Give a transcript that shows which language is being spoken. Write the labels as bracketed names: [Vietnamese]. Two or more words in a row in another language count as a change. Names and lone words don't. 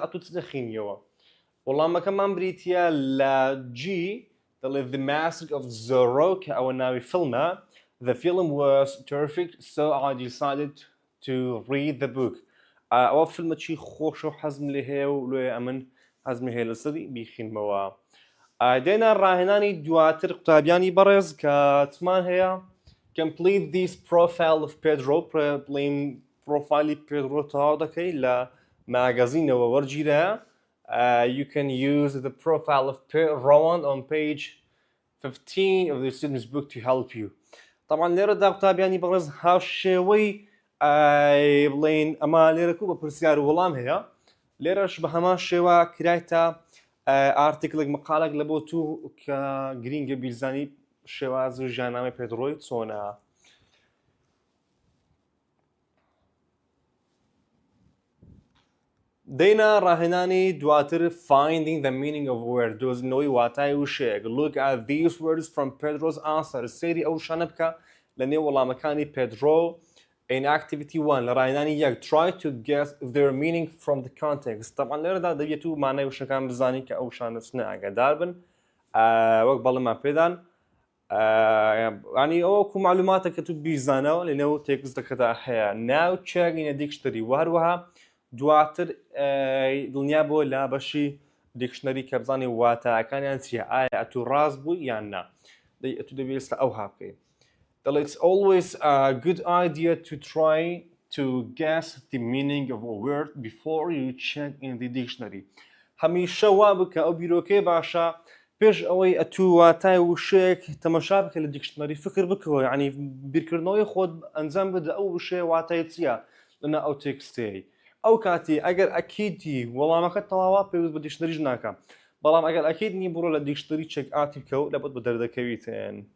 [Central Kurdish] ئەتوو چ دەخوێنیەوە وەڵامەکەمان بریتیە لە جی دەڵێت The Mask of Zorro کە ئەوە ناوی فیلمە [English] The film was terrific so I decided to read the book [Central Kurdish] ئەوە فیلمێکی خۆش و حەزم لێ هەیە و لێ ئەمن حەزمی هەیە لەسەری بیخینمەوە دێنە ڕاهێنانی دواتر قوتابیانی بەڕێز کە چمان هەیە [English] Complete this profile of Pedro [Central Kurdish] بڵێم پرۆفایلی پێدرۆ تەواو دەکەی لە ماگەزینەوە وەرگیرە You [English] can use the profile of Pedro on page 15 of the student's book to help you [Central Kurdish] طبعا لێرەدا قوتابیانی بەڕێز هاو شێوەی بڵێن ئەمە لێرەکو بە پرسیار و وەڵام هەیە لێرەش بە هەمان شێوە کرایتە ئارتیکلێک مقالێک لە بۆ تو کە گرینگە بیرزانی شێواز و ژیاننامەی پێدرۆی چۆنە دێنە ڕاهێنانی دواتر [English] Finding the meaning of a word [Central Kurdish] دۆزینەوەی واتای وشەیەک [English] Look at these words from Pedro's answer [Central Kurdish] سەیری ئەو شانە بکە لە نێو وەڵامەکانی پێدرۆ [English] In activity 1 [Central Kurdish] لە ڕاهێنانی یەک [English] Try to guess their meaning from the context [Central Kurdish] طبعا لێرەدا دەبێت و مانای وشەکان بزانی کە ئەو شانە چنە ئاگادار بن وەک بەڵێمان پێدان ینی ئەوە کو معلوماتە کە تو بیزانەوە لە نێو تێکستەکەدا هەیە [English] Now check in a dictionary [Central Kurdish] وهروەها دواتر دڵنیا بۆ لا بەشی دیکشنەری کە بزانێ واتایەکانیان چییە ئایا ئەتوو ڕاست بووی یان نا ئەتوو دەبێت ئێستا ئەو هاکەی دەڵێت [English] It's always a good idea to try to guess the meaning of a word before you check in the dictionary [Central Kurdish] هەمیشە وا بکە ئەو بیرۆکەی باشە پێش ئەوەی ئەتوو واتای وشەیەک تەمەشا بکە لە دیکشنەری فکر بکەوە ینی بیرکردنەوەی خۆت ئەنجام بدە ئەو وشەیە واتای چییە لەنە ئەو تێکستەیە ئەو کاتی ئەگەر ئەکیدی وەڵامەکە تەواوە پێویست بە دیکشنەریش ناکەم بەڵام ئەگەر ئەکید نی بڕۆ لە دیکشنەری [English] check it [Central Kurdish] بکە و لەبەت بە دەردەکەویتن